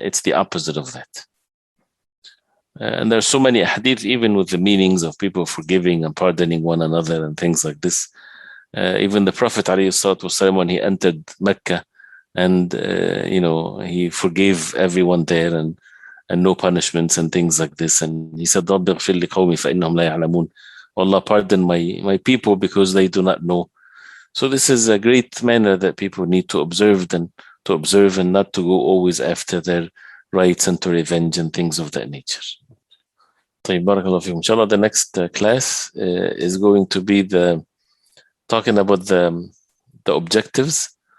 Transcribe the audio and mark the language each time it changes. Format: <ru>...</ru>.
<en>It's the opposite of that. And there's so many hadith, even with the meanings of people forgiving and pardoning one another and things like this. Even the Prophet ﷺ, when he entered Mecca, and he forgave everyone there and no punishments and things like this.</en> <ar>And he said, رَبِّ اغْفِرْ لِقَوْمِ فَإِنَّهُمْ لَا يَعْلَمُونَ.</ar> <en>Allah pardon my people because they do not know. So this is a great manner that people need to observe and not to go always after their rights and to revenge and things of that nature.</en> <ar>طيب, barakallahu fikum.</ar> <en>Inshallah, the next class is going to be talking about the objectives.</en>